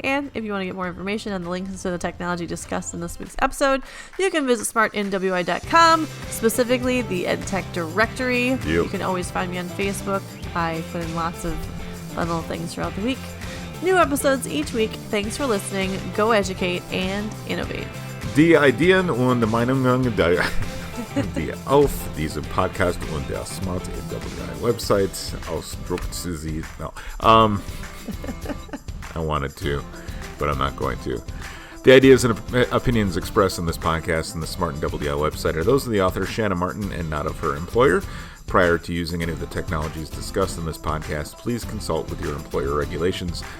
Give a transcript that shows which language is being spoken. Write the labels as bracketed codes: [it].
[en] And if you want to get more information on the links to the technology discussed in this week's episode, you can visit smartnwi.com, specifically the EdTech Directory. Yep. You can always find me on Facebook. I put in lots of fun little things throughout the week. New episodes each week. Thanks for listening. Go educate and innovate. [de] Die Ideen und Meinungen auf diesem Podcast und der Smart NWI Website ausdruckt sie. [en] No. I wanted to, but I'm not going to. The ideas and opinions expressed in this podcast and the Smart NWI website are those of the author, Shanna Martin, and not of her employer. Prior to using any of the technologies discussed in this podcast, please consult with your employer regulations.